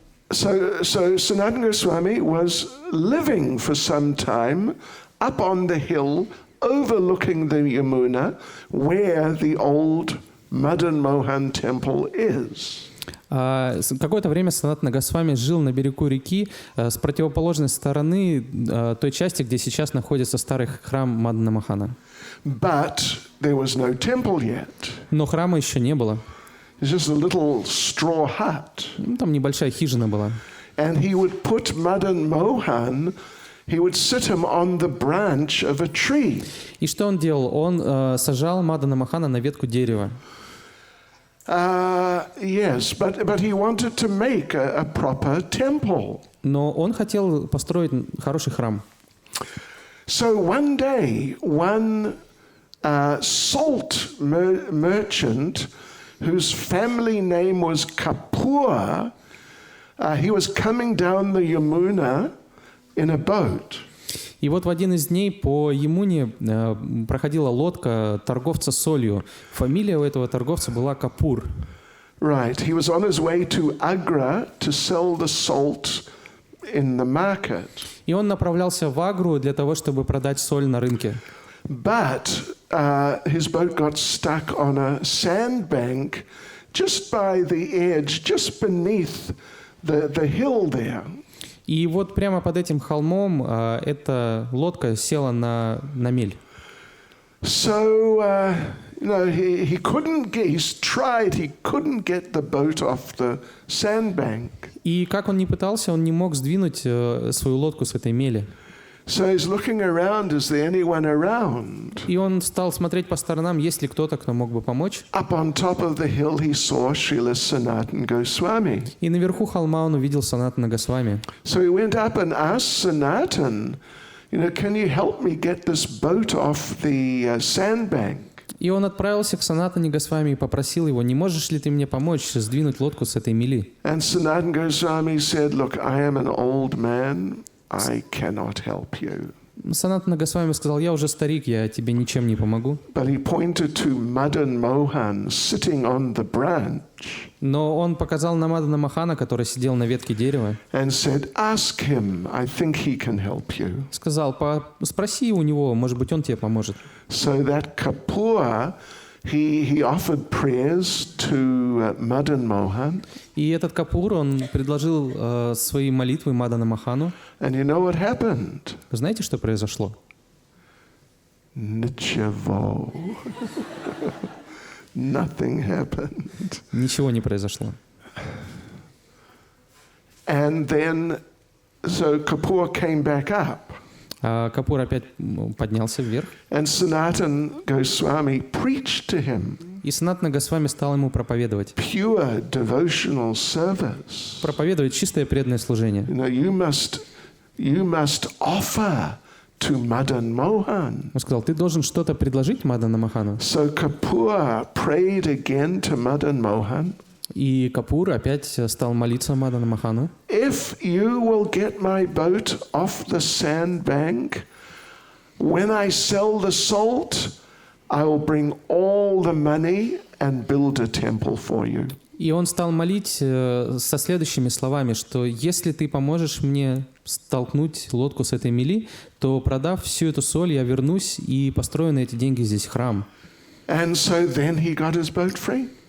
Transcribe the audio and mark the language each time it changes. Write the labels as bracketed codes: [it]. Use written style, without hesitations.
[en] So Sanatana Goswami was living for some time up on the hill overlooking the Yamuna where the old Madan Mohan temple is. [ru] Какое-то время Санатана Госвами жил на берегу реки с противоположной стороны той части, где сейчас находится старый храм Мадана Мохана. [en] But there was no temple yet. [ru] Но храма еще не было. [en] It's just a little straw hut. [ru] Там небольшая хижина была. [en] And he would put Madan Mohan, he would sit him on the branch of a tree. [ru] И что он делал? Он сажал Мадана Мохана на ветку дерева. [en] Yes, but he wanted to make a proper temple. [ru] Но он хотел построить хороший храм. [en] So one day, one salt merchant whose family name was Kapoor, he was coming down the Yamuna in a boat. [ru] И вот в один из дней по Ямуне проходила лодка торговца солью. Фамилия у этого торговца была Капур. [en] Right, he was on his way to Agra to sell the salt in the market. [ru] И он направлялся в Агру для того, чтобы продать соль на рынке. [en] But his boat got stuck on a sandbank just by the edge, just beneath the hill there. [ru] И вот прямо под этим холмом эта лодка села на мель. [en] So, he couldn't get, he couldn't get the boat off the sandbank. [ru] И как он ни пытался, он не мог сдвинуть свою лодку с этой мели. [en] So he's looking around, is there anyone around? [ru] И он стал смотреть по сторонам, есть ли кто-то, кто мог бы помочь. [en] Up on top of the hill he saw Srila Sanatana Goswami. [ru] И наверху холма он увидел Санатана Госвами. [en] So he went up and asked Sanatan, can you help me get this boat off the sandbank? [ru] И он отправился к Санатане Госвами и попросил его, не можешь ли ты мне помочь сдвинуть лодку с этой мели? [en] And Sanatana Goswami said, look, I am an old man. I cannot help you. [ru] Санатана Госвами сказал, я уже старик, я тебе ничем не помогу. [en] But he pointed to Madan Mohan sitting on the branch. [ru] Но он показал на Мадана Мохана, который сидел на ветке дерева. [en] And said, ask him, I think he can help you. [ru] Сказал, спроси у него, может быть, он тебе поможет. [en] So that Kapoor, he offered prayers to Madan Mohan. [ru] И этот Капур, он предложил свои молитвы Мадана Мохану. [en] And you know what happened? [ru] Знаете, что произошло? Nichavo. [en] Nothing happened. [ru] Ничего не произошло. [en] And then, so Kapoor came back up. [ru] А Капур опять поднялся вверх. [en] And Sanatana Goswami preached to him. [ru] И Санатана Госвами стал ему проповедовать. [en] Pure devotional service. [ru] Проповедовать чистое преданное служение. [en] You must offer to Madan Mohan. [ru] Он сказал, ты должен что-то предложить Мадана Мохану. [en] So Kapoor prayed again to Madan Mohan. [ru] И Капур опять стал молиться Мадана Мохану. [en] If you will get my boat off the sandbank, when I sell the salt, I will bring all the money and build a temple for you. [ru] И он стал молить со следующими словами, что если ты поможешь мне столкнуть лодку с этой мели, то, продав всю эту соль, я вернусь и построю на эти деньги здесь храм. [en] And so then he got his boat free.